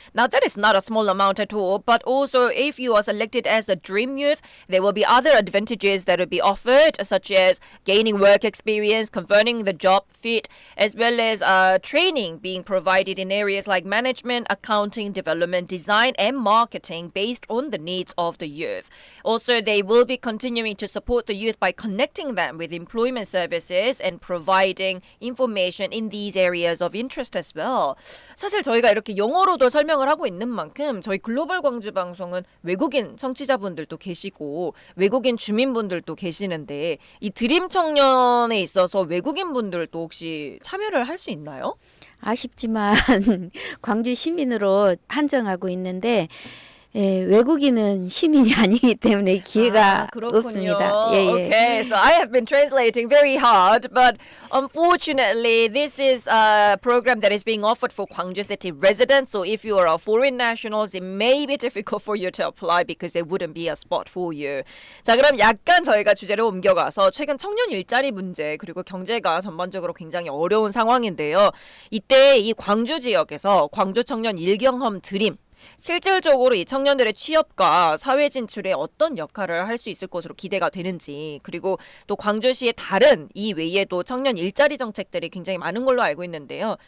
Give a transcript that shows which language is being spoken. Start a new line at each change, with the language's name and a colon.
English: Now that is not a small amount at all, but also if you are selected as a dream youth, there will be other advantages that will be offered, such as gaining work experience, converting the job fit, as well as training being provided in areas like management, accounting, development, design, and marketing based on the needs of the youth. Also, they will be continuing to support the youth by connecting them with employment services and providing information in these areas of interest as well.
Korean: 사실 저희가 이렇게 영어로도 설명을 하고 있는 만큼 저희 글로벌 광주 방송은 외국인 청취자분들도 계시고 외국인 주민분들도 계시는데 이 드림 청년에 있어서 외국인 분들도 혹시 참여를 할 수 있나요? 아쉽지만 광주 시민으로 한정하고 있는데 외국인은 시민이 아니기 때문에 기회가 없습니다.
English: Okay, so I have been translating very hard, but unfortunately, this is a program that is being offered for Gwangju City residents. So if you are a foreign nationals, it may be difficult for you to apply because there wouldn't be a spot for you.
Korean: 자, 그럼 약간 저희가 주제를 옮겨가서 최근 청년 일자리 문제 그리고 경제가 전반적으로 굉장히 어려운 상황인데요. 이때 이 광주 지역에서 광주 청년 일경험 드림 실질적으로 이 청년들의 취업과 사회 진출에 어떤 역할을 할 수 있을 것으로 기대가 되는지 그리고 또 광주시의 다른 이 외에도 청년 일자리 정책들이 굉장히 많은 걸로 알고 있는데요.